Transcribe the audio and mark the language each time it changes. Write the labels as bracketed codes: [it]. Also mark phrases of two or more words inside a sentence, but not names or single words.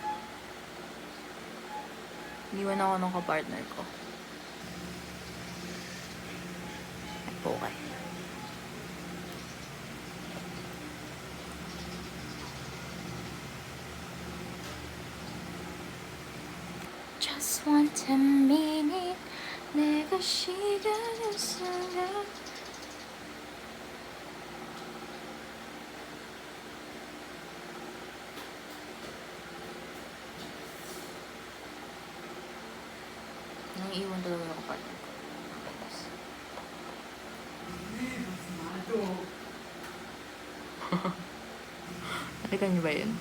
[tl] Iniwan ako ng kapartner ko. Okay. [en] Just want a minute. [ko] 내가 시간을 쓰려. [tl] Naiiwan talaga yung kapartner ko. Nakita niyo ba yun?